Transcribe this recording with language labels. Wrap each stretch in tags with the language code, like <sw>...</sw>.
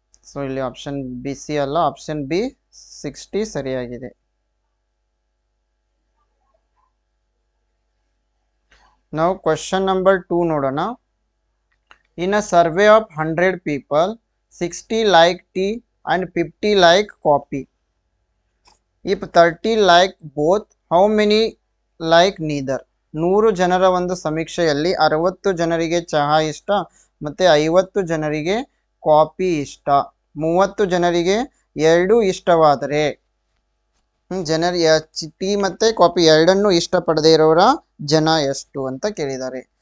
<kn>So ಇಲ್ಲಿ option B C ಅಲ್ಲ, option B 60 ಸರಿಯಾಗಿದೆ. ನಾವು ಕ್ವಶನ್ ನಂಬರ್ 2 ನೋಡೋಣ.</kn> <en>In a survey of 100 people, 60 like tea and 50 like coffee. If 30 like both, how many like neither?</en> <kn>100 ಜನರ ಒಂದು ಸಮೀಕ್ಷೆಯಲ್ಲಿ 60 ಜನರಿಗೆ ಚಹಾ ಇಷ್ಟ ಮತ್ತೆ 50 ಜನರಿಗೆ ಕಾಫಿ ಇಷ್ಟ, 30 ಜನರಿಗೆ ಎರಡು ಇಷ್ಟವಾದರೆ ಜನರು ಟೀ ಮತ್ತೆ ಕಾಫಿ ಎರಡನ್ನೂ ಇಷ್ಟಪಡದೇ ಇರೋರ ಜನ ಎಷ್ಟು ಅಂತ ಕೇಳಿದ್ದಾರೆ.</kn>